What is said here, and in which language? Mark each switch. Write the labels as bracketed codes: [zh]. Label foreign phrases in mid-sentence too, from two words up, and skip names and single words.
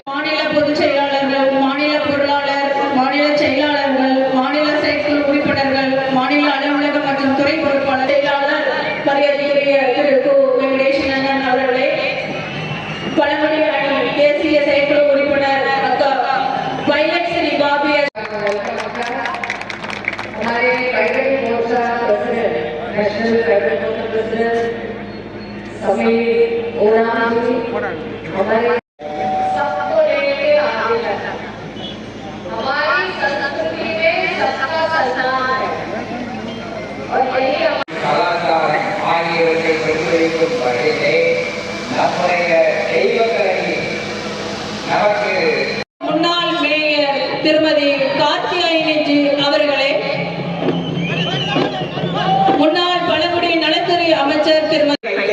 [ta] மாநில பொதுச் செயலாளர்கள், மாநில பொருளாளர், மாநில செயலாளர்கள், மாநில செயற்குழு உறுப்பினர்கள், மாநில அலுவலக மற்றும் துறை பொறுப்பாளர் செயலாளர் மரியாதைக்குரிய திரு கு. வெங்கடேசன் அவர்களே, பழங்குடி அணி தேசிய செயற்குழு உறுப்பினர் அக்கா பைலட் [hi] श्री बाबी हमारे कैडेट मोर्चा प्रेसिडेंट, नेशनल कैडेट मोर्चा प्रेसिडेंट समीर ओराम जी हमारे सबको लेके आगे बढ़ना। हमारी संस्कृति में सबका सम्मान है और यही [ta] கலாச்சாரம் ஆகியவற்றை பெற்றுவைக்கும் வகையிலே நம்முடைய தெய்வக்கலை நமக்கு முன்னாள் மேயர் திருமதி கார்த்தியாயினி அவர்களே, முன்னாள் பழங்குடி நலத்துறை அமைச்சர் திருமதி